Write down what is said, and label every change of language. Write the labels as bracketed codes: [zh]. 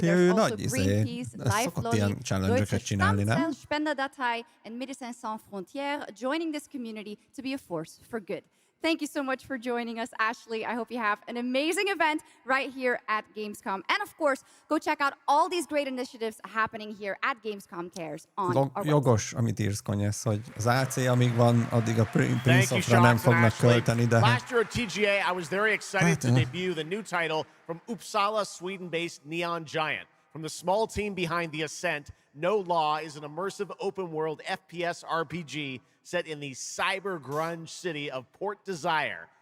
[en] There's also Greenpeace, Lifelong, Deutsche Stammzell, Spenderdatei, and Médecins Sans Frontières joining this community to be a force for good. Thank you so much for joining us, Ashley. I hope you have an amazing event right here at Gamescom. And of course, go check out all these great initiatives happening here at Gamescom Cares on our website. [hu] Jogos, amit írsz, Konyesz, hogy az AC, amíg van, addig a Prince of-ra nem fognak költeni, de... [en] Last year at TGA, I was very excited to debut the new title from Uppsala, Sweden-based Neon Giant. From the small team behind The Ascent, No Law is an immersive open-world FPS RPG set in the cyber grunge city of Port Desire.